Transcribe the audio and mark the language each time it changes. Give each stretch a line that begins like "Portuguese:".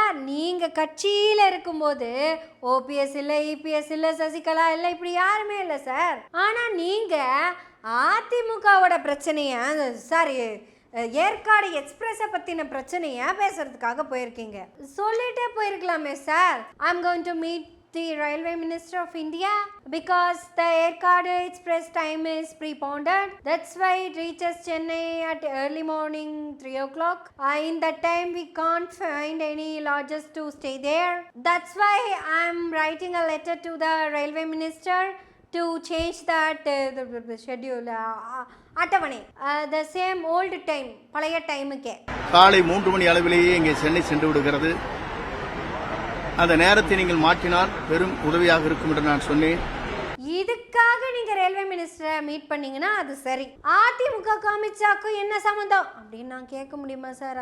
Tamil: நீங்க கட்சியில இருக்கும்போது ஓபிஎஸ் இல்ல, இபிஎஸ் இல்ல, சசிகலா இல்ல, இப்படி யாருமே இல்லை சார். ஆனா நீங்க அதிமுகவோட பிரச்சனைய சாரி ஏற்காடு எக்ஸ்பிரஸை பத்தின பிரச்சனைய பேசுறதுக்காக போயிருக்கீங்க. சொல்லிட்டே போயிருக்கலாமே sir.
English: I am going to meet the Railway Minister of India because the Erkadu Express time is preponed. That's why it reaches Chennai at early morning 3 o'clock. In that time we can't find any lodges to stay there. That's why I'm writing a letter to the Railway Minister to change that the schedule.
Tamil: அட்டவணை
English: the same old time,
Tamil: பழைய டைமுக்கே. காலை 3 மணி அளவிலேயே இங்கே சென்னை சென்று விடுகிறது. அந்த நேரத்தை நீங்கள் மாற்றினால் பெரும் உதவியாக இருக்கும் என்று நான் சொன்னேன். இதுக்காக நீங்க ரயில்வே மினிஸ்டரை மீட் பண்ணீங்கன்னா அது சரி. அதிமுக காமிச்சாக்கும் என்ன சம்பந்தம் அப்படின்னு நான் கேட்க முடியுமா சார்?